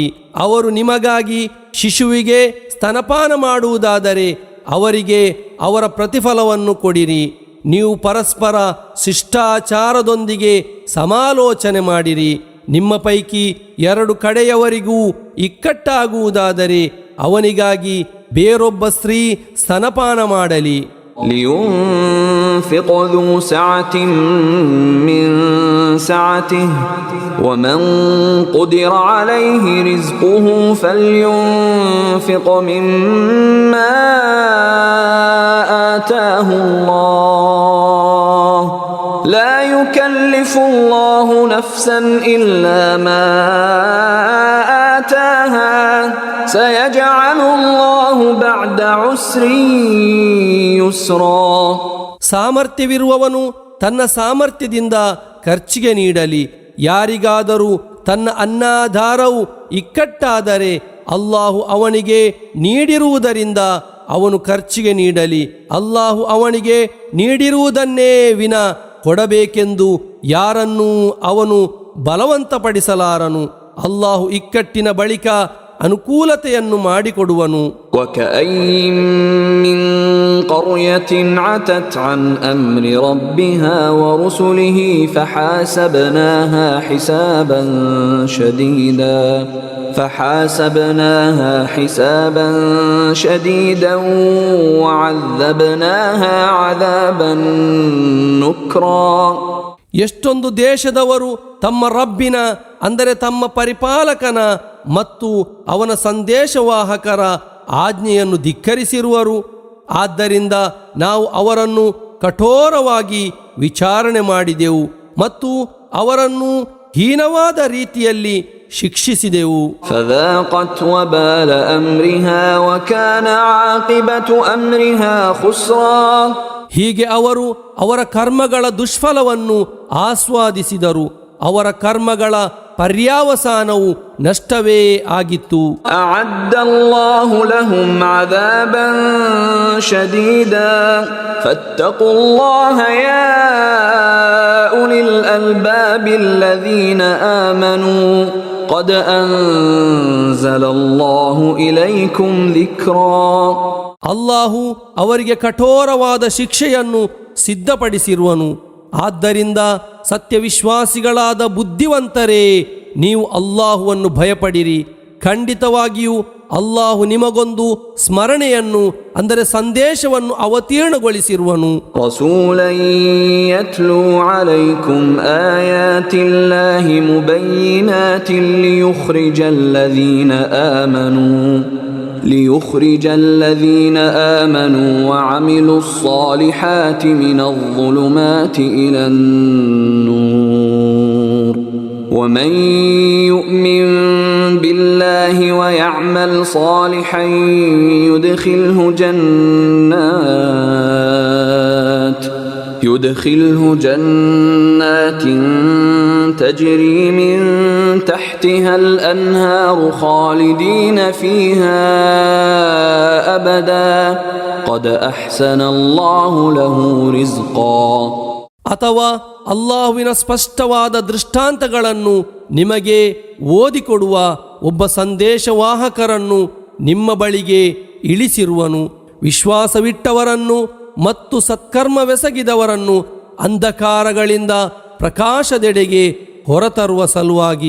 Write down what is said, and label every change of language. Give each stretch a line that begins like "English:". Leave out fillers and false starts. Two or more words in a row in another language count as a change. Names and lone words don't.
Kannada: ಅವರು ನಿಮಗಾಗಿ ಶಿಶುವಿಗೆ ಸ್ತನಪಾನ ಮಾಡುವುದಾದರೆ ಅವರಿಗೆ ಅವರ ಪ್ರತಿಫಲವನ್ನು ಕೊಡಿರಿ. ನೀವು ಪರಸ್ಪರ ಶಿಷ್ಟಾಚಾರದೊಂದಿಗೆ ಸಮಾಲೋಚನೆ ಮಾಡಿರಿ. ನಿಮ್ಮ ಪೈಕಿ ಎರಡು ಕಡೆಯವರಿಗೂ ಇಕ್ಕಟ್ಟಾಗುವುದಾದರೆ ಅವನಿಗಾಗಿ ಬೇರೊಬ್ಬ ಸ್ತ್ರೀ ಸ್ತನಪಾನ ಮಾಡಲಿ.
Arabic: لينفق ذو سعة من سعته ومن قدر عليه رزقه فلينفق مما آتاه الله لا يكلف الله نفسا إلا ما آتاها سيجعل الله بعد عسر يسرا.
Kannada: ಸಾಮರ್ಥ್ಯವಿರುವವನು ತನ್ನ ಸಾಮರ್ಥ್ಯದಿಂದ ಖರ್ಚಿಗೆ ನೀಡಲಿ. ಯಾರಿಗಾದರೂ ತನ್ನ ಅನ್ನಧಾರವು ಇಕ್ಕಟ್ಟಾದರೆ ಅಲ್ಲಾಹು ಅವನಿಗೆ ನೀಡಿರುವುದರಿಂದ ಅವನು ಖರ್ಚಿಗೆ ನೀಡಲಿ. ಅಲ್ಲಾಹು ಅವನಿಗೆ ನೀಡಿರುವುದನ್ನೇ ವಿನ ಕೊಡಬೇಕೆಂದು ಯಾರನ್ನೂ ಅವನು ಬಲವಂತಪಡಿಸಲಾರನು. ಅಲ್ಲಾಹು ಇಕ್ಕಟ್ಟಿನ ಬಳಿಕ ಅನುಕೂಲತೆಯನ್ನು ಮಾಡಿಕೊಡುವನು.
Arabic: وكأين من قرية عتت عن أمر ربها ورسله فحاسبناها حسابا شديدا وعذبناها عذابا نكرا.
Kannada: ಎಷ್ಟೊಂದು ದೇಶದವರು ತಮ್ಮ ರಬ್ಬಿನ ಅಂದರೆ ತಮ್ಮ ಪರಿಪಾಲಕನ ಮತ್ತು ಅವನ ಸಂದೇಶವಾಹಕರ ಆಜ್ಞೆಯನ್ನು ಧಿಕ್ಕರಿಸಿರುವರು. ಆದ್ದರಿಂದ ನಾವು ಅವರನ್ನು ಕಠೋರವಾಗಿ ವಿಚಾರಣೆ ಮಾಡಿದೆವು ಮತ್ತು ಅವರನ್ನು ಹೀನವಾದ ರೀತಿಯಲ್ಲಿ ಶಿಕ್ಷಿಸಿದೆವು.
Arabic: فذاقت وبال أمرها وكان عاقبة أمرها خسرا.
Kannada: ಹೀಗೆ ಅವರು ಅವರ ಕರ್ಮಗಳ ದುಷ್ಫಲವನ್ನು ಆಸ್ವಾದಿಸಿದರು. ಅವರ ಕರ್ಮಗಳ ಪರ್ಯಾವಸಾನವು ನಷ್ಟವೇ ಆಗಿತ್ತು.
Arabic: أعد الله لهم عذابا شديدا فاتقوا الله يا أولي الألباب الذين آمنوا قد أنزل الله إليكم ذكرا.
Kannada: ಅಲ್ಲಾಹು ಅವರಿಗೆ ಕಠೋರವಾದ ಶಿಕ್ಷೆಯನ್ನು ಸಿದ್ಧಪಡಿಸಿರುವನು. ಆದ್ದರಿಂದ ಸತ್ಯವಿಶ್ವಾಸಿಗಳಾದ ಬುದ್ಧಿವಂತರೇ, ನೀವು ಅಲ್ಲಾಹುವನ್ನು ಭಯಪಡಿರಿ. ಖಂಡಿತವಾಗಿಯೂ ಅಲ್ಲಾಹು ನಿಮಗೊಂದು ಸ್ಮರಣೆಯನ್ನು ಅಂದರೆ ಸಂದೇಶವನ್ನು ಅವತೀರ್ಣಗೊಳಿಸಿರುವನು.
Arabic: رسولا يتلو عليكم آيات الله مبينات ليخرج الذين آمنوا وعملوا الصالحات من الظلمات إلى النور ومن يؤمن بالله ويعمل صالحا يدخله جنات تجري من تحتها الأنهار خالدين فيها أبدا قد أحسن الله له رزقا.
Kannada: ಅಥವಾ ಅಲ್ಲಾಹುವಿನ ಸ್ಪಷ್ಟವಾದ ದೃಷ್ಟಾಂತಗಳನ್ನು ನಿಮಗೆ ಓದಿಕೊಡುವ ಒಬ್ಬ ಸಂದೇಶವಾಹಕರನ್ನು ನಿಮ್ಮ ಬಳಿಗೆ ಇಳಿಸಿರುವನು. ವಿಶ್ವಾಸವಿಟ್ಟವರನ್ನು ಮತ್ತು ಸತ್ಕರ್ಮವೆಸಗಿದವರನ್ನು ಅಂಧಕಾರಗಳಿಂದ ಪ್ರಕಾಶದೆಡೆಗೆ ಹೊರತರುವ ಸಲುವಾಗಿ.